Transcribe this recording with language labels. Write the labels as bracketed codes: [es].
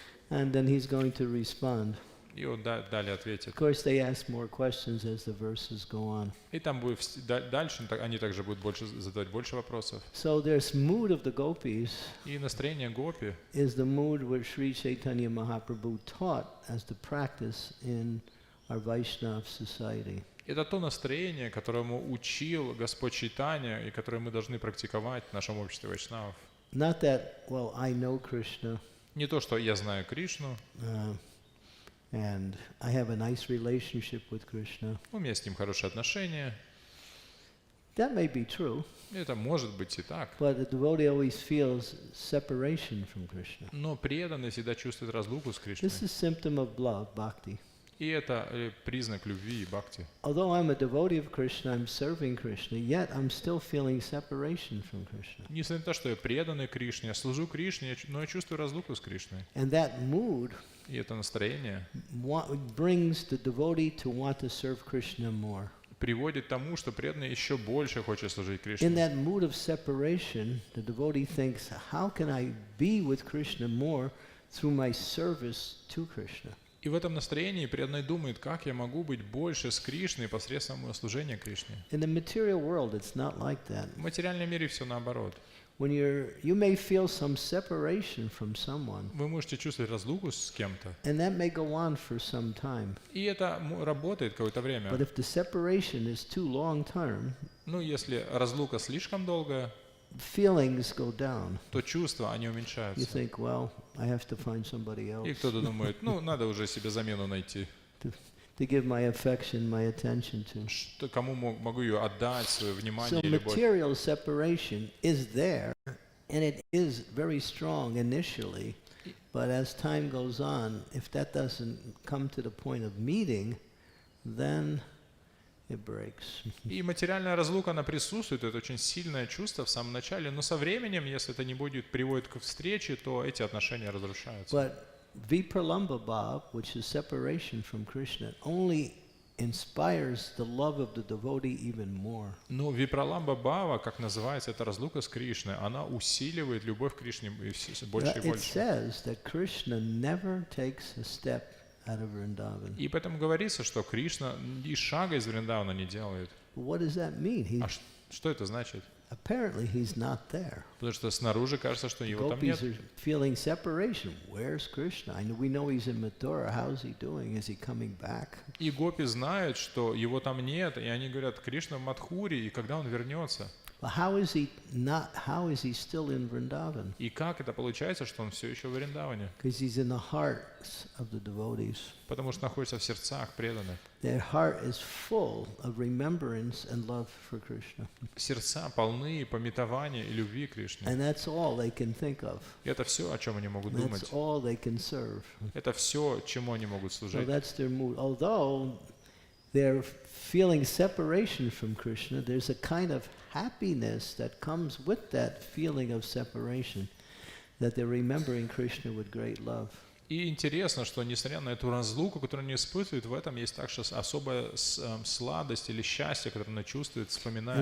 [en] And then he's going to respond. [ru] И он далее ответит. [en] Of course, they ask more questions as the verses go on. [ru] И там будет дальше они также будут задавать больше вопросов. [en] So this mood of the gopis [ru] И настроение Гопи [en] is the mood which Sri Chaitanya Mahaprabhu taught as the practice in our Vaishnava society. [ru] это то настроение, которому учил Господь Чайтанья и которое мы должны практиковать в нашем обществе вайшнавов. [en] Not that, well, I know Krishna, [ru] Не то, что я знаю Кришну, [en] and I have a nice relationship with Krishna. [ru] у меня с ним хорошие отношения. [en] That may be true, [ru] Это может быть и так. [en] but the devotee always feels separation from Krishna. [ru] Но преданный всегда чувствует разлуку с Кришной. [en] This is symptom of love, bhakti. [ru] И это признак любви и бхакти. [en] Although I'm a devotee of Krishna, I'm serving Krishna, yet I'm still feeling separation from Krishna. [ru] Несмотря на то, что я преданный Кришне, я служу Кришне, но я чувствую разлуку с Кришной. [en] And that mood [ru] И это настроение [en] brings the devotee to want to serve Krishna more. [ru] приводит к тому, что преданный еще больше хочет служить [en] In [ru] Кришне. [en] that mood of separation, the devotee thinks, how can I be with Krishna more through my service to Krishna? [ru] И в этом настроении преданный думает, как я могу быть больше с Кришной посредством моего служения Кришне. [en] In the material world, it's not like that. [ru] В материальном мире все наоборот. [en] When you may feel some separation from someone, [ru] Вы можете чувствовать разлуку с кем-то, [en] and that may go on for some time. [ru] и это работает какое-то [en] But [ru] время. [en] if the separation is too long term, [ru] Ну, если разлука слишком долгая, [en] feelings go down. [ru] то чувства, они [en] You [ru] уменьшаются. [en] think, well, I have to find somebody [ru] И [en] else [ru] кто-то думает, ну, надо уже себе замену найти. [en] to give my affection, my attention to. [ru] Что, кому могу ее отдать, свое внимание [en] So [ru] и любовь. [en] material separation is there, and it is very strong initially, but as time goes on, if that doesn't come to the point of meeting, then it breaks. [ru] И материальная разлука, она присутствует, это очень сильное чувство в самом начале, но со временем, если это не будет приводить к встрече, то эти отношения разрушаются. [en] But Vipralambha Bhav, which is separation from Krishna, only inspires the love of the devotee even more. [ru] Но випраламба бхава, как называется, это разлука с Кришной, она усиливает любовь к Кришне больше и [en] It [ru] больше. [en] says that Krishna never takes a step out of Vrindavan. [ru] И поэтому говорится, что Кришна и шага из Вриндавана не делает. [en] What does that mean? [ru] А что это значит? [en] Apparently he's not there. [ru] Потому что снаружи кажется, что его там нет. [en] Gopis are feeling separation. Where's Krishna? We know he's in Mathura. How's he doing? Is he coming back? [ru] И гопи знают, что его там нет, и они говорят, Кришна в Мадхуре, и когда он вернется? [en] But how is he still in Vrindavan? [ru] И как это получается, что он все еще в Вриндаване? [en] Because he's in the hearts of the devotees. [ru] Потому что находится в сердцах преданных. [en] Their heart is full of remembrance and love for Krishna. [ru] Сердца полны пометования и любви к Кришне. [en] And that's all they can think of. [ru] И это все, о чем они могут думать. [en] That's all they can serve. [ru] Это все, чему они могут [en] So [ru] служить. [en] that's their mood. Although they're feeling separation from Krishna, there's a kind of happiness that comes with that feeling of separation, that they're remembering Krishna with great love. [ru] И интересно, что несмотря на эту разлуку, которую они испытывают, в этом есть также особая сладость или счастье, которое она чувствует, вспоминая